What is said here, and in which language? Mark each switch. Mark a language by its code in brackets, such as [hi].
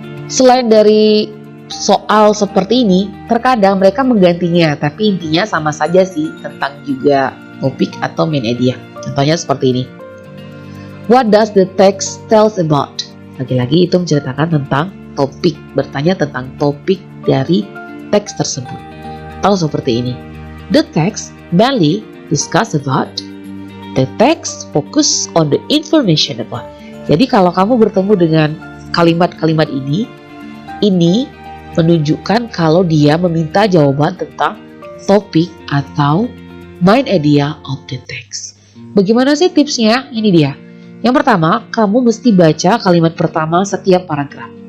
[id] Selain dari soal seperti ini, terkadang mereka menggantinya, tapi intinya sama saja sih, tentang juga topik atau main idea. Contohnya seperti ini. [en] What does the text tells about? [id] Lagi-lagi itu menceritakan tentang topik, bertanya tentang topik dari teks tersebut. Atau seperti ini. [en] The text mainly discuss about. The text focus on the information about. [id] Jadi kalau kamu bertemu dengan kalimat-kalimat ini menunjukkan kalau dia meminta jawaban tentang topik atau [en] main idea of the text. [id] Bagaimana sih tipsnya? Ini dia. Yang pertama, kamu mesti baca kalimat pertama setiap paragraf.